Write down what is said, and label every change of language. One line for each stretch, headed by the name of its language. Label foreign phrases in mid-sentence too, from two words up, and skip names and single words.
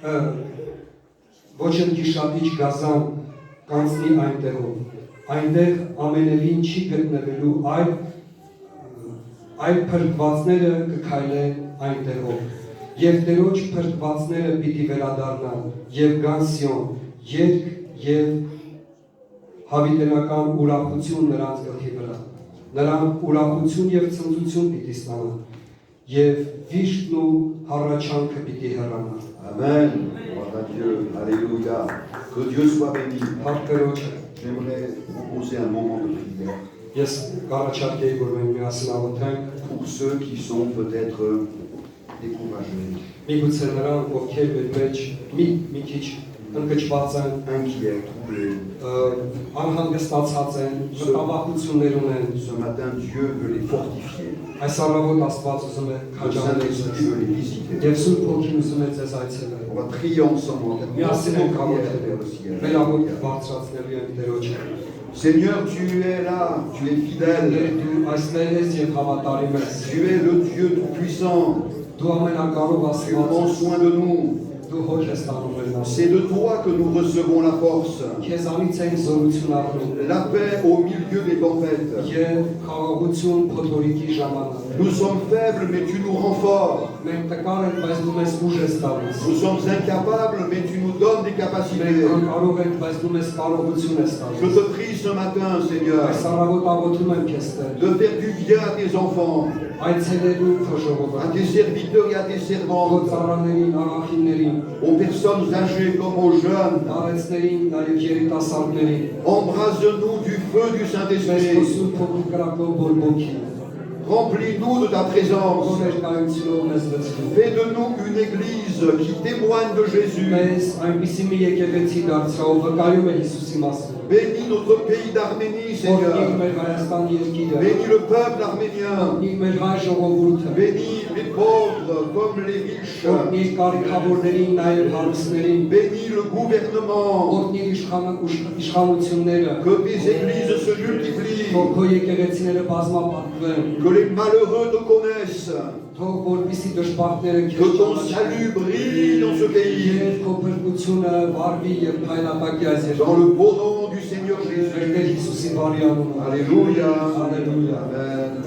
Armenian: ոչ էլ գիշատիչ գազան կանցնի այնտեղով, այնտեղ ամենևին չի գտնվելու, այլ փրկվածները կքայլեն այնտեղով, և Տերոջ փրկվածները պիտի վերադառնան, և գան Սիոն, երգ և հավիտենական ուրախություն նրանց գլխի վրա, նրանք ուրախություն և ցնծություն պիտի ստանան, և վիշտն ու հառաչանքը պիտի հեռանան։
French: Amen. Gloire à Dieu. Alléluia. Que Dieu soit béni.
Armenian: Հարկ Տերոջը,
French: J'aimerais proposer un moment de prière
Armenian: ես կառաջարկեի, որ մենք միասին աղոթենք,
French: pour ceux qui sont peut-être découragés,
Armenian: միգուցե նրանք, ովքեր մեր մեջ մի քիչ ընկճված են,
French: inquiets, troublés.
Armenian: Անհանգստացած են, մտավախություններ ունեն,
French: Ce matin, Dieu veut les fortifier.
Armenian: այս առավոտ Աստված ուզում է
French: Le
Armenian: քաջալերել
French: Saint-Esprit veut les visiter.
Armenian: եւ Սուրբ Հոգին ուզում է ձեզ այցելել։
French: On va prier ensemble.
Armenian: Միասին ենք
French: Prière vers
Armenian: աղոթելու,
French: le ciel.
Armenian: մեր աղոթքը բարձրացնելու ենք Տերոջը։
French: Seigneur, tu es là, tu es fidèle.
Armenian: Դու այստեղ ես եւ հավատարիմ ես։
French: Tu es le Dieu tout-puissant.
Armenian: Դու ամենակարող
French: Tu
Armenian: Աստված
French: prends
Armenian: ես։
French: soin de nous.
Armenian: Դու հոգ ես տանում մեր մաս։
French: C'est de toi que nous recevons la force,
Armenian: Քեզանից ենք զորություն առնում
French: la paix au milieu des tempêtes.
Armenian: եւ խաղաղություն փոթորիկի ժամանակ։
French: Nous sommes faibles, mais tu nous rends forts.
Armenian: Մենք տկար ենք, բայց դու մեզ ուժ ես տալիս։
French: Nous sommes incapables, mais tu nous donnes des
Armenian: Մենք
French: capacités.
Armenian: անկարող ենք, բայց դու մեզ կարողություն ես
French: Je
Armenian: տալիս։
French: te prie ce matin, Seigneur,
Armenian: Այս առավոտ աղոթում եմ քեզ Տեր։
French: de faire du bien à tes enfants,
Armenian: Այցելելու քո
French: à
Armenian: ժողովուրդ,
French: tes serviteurs et à tes
Armenian: քո
French: servantes,
Armenian: ծառաներին, աղախիններին,
French: aux personnes âgées comme aux jeunes.
Armenian: տարեցներին, նաև երիտասարդներին,
French: Embrase-nous du feu du
Armenian: մեզ քո
French: Saint-Esprit.
Armenian: Սուրբ Հոգու կրակով բորբոքի,
French: Remplis-nous de ta présence.
Armenian: Ներկայությունով մեզ լցրու։
French: Fais de nous une église qui témoigne de Jésus.
Armenian: Մեզ այնպիսի մի եկեղեցի դարձրու, վկայում է Հիսուսի մասին։
French: Bénis notre pays d'Arménie,
Armenian: Օրհնիր
French: Seigneur.
Armenian: մեր Հայաստան երկիրը։
French: Bénis le peuple arménien.
Armenian: Օրհնիր մեր հայ ժողովուրդը։
French: Bénis les pauvres comme les riches.
Armenian: Օրհնիր կարիքավորներին, նաև հարուստներին։
French: Bénis le gouvernement.
Armenian: Օրհնիր իշխանությունները։
French: Que tes églises se multiplient.
Armenian: Թող քո եկեղեցիները բազմապատկվեն։
French: Que les malheureux te connaissent.
Armenian: Թող որպեսի դժբախտները
French: Que
Armenian: քեզ
French: ton salut brille dans ce pays.
Armenian: Եվ քո փրկությունը վարվի եւ փայլատակի այս
French: Dans
Armenian: երկրում։
French: le beau nom du Seigneur Jésus.
Armenian: Հիսուսի բարի անունով։
French: Alléluia. Alléluia. Amen.